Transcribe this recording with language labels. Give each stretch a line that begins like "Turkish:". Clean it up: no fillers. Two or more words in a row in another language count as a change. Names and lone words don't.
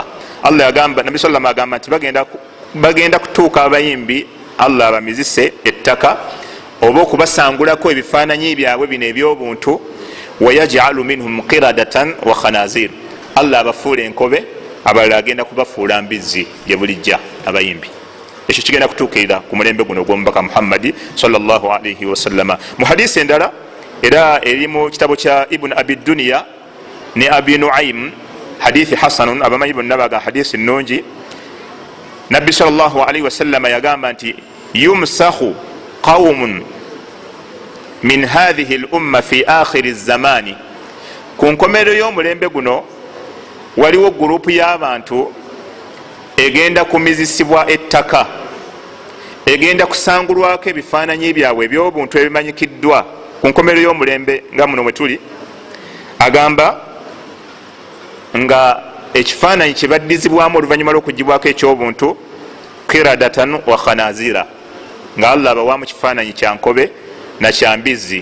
Ganda: Allah yagamba, Nabi sallallahu agamba nti bagenda kutuuka abayimbi Allah abamizise ettaka oba okubasangulako ebifaananyi byabwe bino ebyobuntu.
Arabic: ويجعل منهم قردة وخنازير,
Ganda: Allah abafuula enkobe, abalala agenda kubafuula mbizzi gye bulijja abayimbi. Ekyo kigenda kutuukirira ku mulembe guno ogw'omubaka Muhammadi
Arabic: صلى الله عليه وسلم.
Ganda: Mu hadisi endala era eri mu kitabo kya Ibn Abi Dunya ne Abi Nuaym,
Arabic: حديث حسن,
Ganda: abamanyi bonna baga hadisi nnungi.
Arabic: Nabbi صلى الله عليه وسلم
Ganda: yagamba nti
Arabic: يمسخ قوم من هذه الأمة في آخر الزمان,
Ganda: ku nkomerero y'omulembe guno waliwo gurupu y'abantu egenda kumizisibwa ettaka, egenda kusangulwako ebifaananyi byabwe ebyobuntu ebimanyikiddwa ku nkomerero y'omulembe nga muno mwe tuli. Agamba nga ekifaananyi kye baddizibwamu oluvannyuma lw'okugibwako ekyobuntu
Arabic: قردة وخنازير,
Ganda: nga Allah abawaamu kifaananyi kya nkobe na kyambizzi.